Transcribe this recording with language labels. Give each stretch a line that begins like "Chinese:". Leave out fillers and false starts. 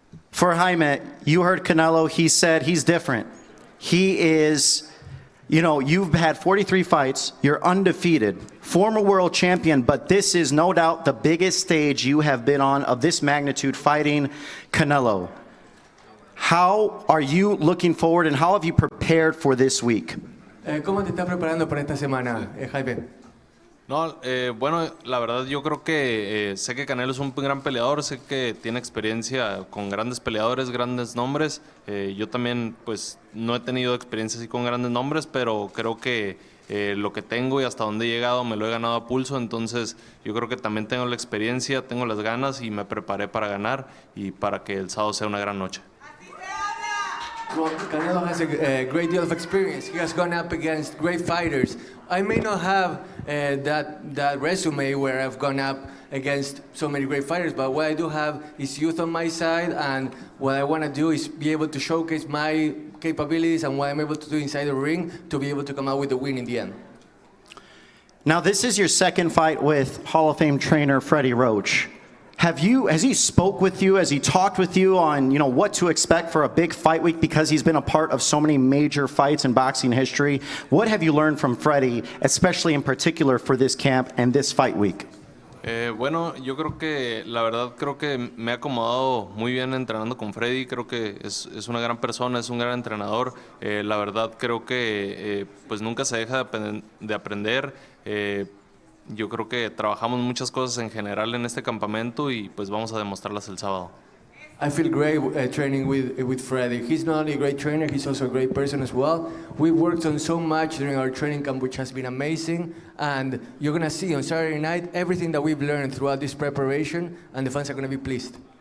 English: For Jaime, you heard Canelo, he said he's different. He is, you know, you've had 43 fights, you're undefeated, former world champion, but this is no doubt the biggest stage you have been on of this magnitude fighting Canelo. How are you looking forward and how have you prepared for this week?
Spanish: ¿Cómo te estás preparando para esta semana, Jaime? No, bueno, la verdad yo creo que sé que Canelo es un gran peleador, sé que tiene experiencia con grandes peleadores, grandes nombres. Yo también pues no he tenido experiencia así con grandes nombres, pero creo que lo que tengo y hasta dónde he llegado me lo he ganado a pulso, entonces yo creo que también tengo la experiencia, tengo las ganas y me preparé para ganar y para que el sábado sea una gran noche.
English: Well, Canelo has a great deal of experience. He has gone up against great fighters. I may not have that resume where I've gone up against so many great fighters, but what I do have is youth on my side, and what I want to do is be able to showcase my capabilities and what I'm able to do inside the ring to be able to come out with the win in the end. Now, this is your second fight with Hall of Fame trainer Freddie Roach. Has he spoke with you? Has he talked with you on, what to expect for a big fight week, because he's been a part of so many major fights in boxing history? What have you learned from Freddie, especially in particular for this camp and this fight week?
Spanish: Bueno, yo creo que la verdad creo que me he acomodado muy bien entrenando con Freddy, creo que es una gran persona, es un gran entrenador, la verdad creo que pues nunca se deja de aprender, yo creo que trabajamos muchas cosas en general en este campamento y pues vamos a demostrarlas el sábado.
English: I feel great training with Freddie. He's not only a great trainer, he's also a great person as well. We worked on so much during our training camp, which has been amazing. And you're going to see on Saturday night everything that we've learned throughout this preparation, and the fans are going to be pleased.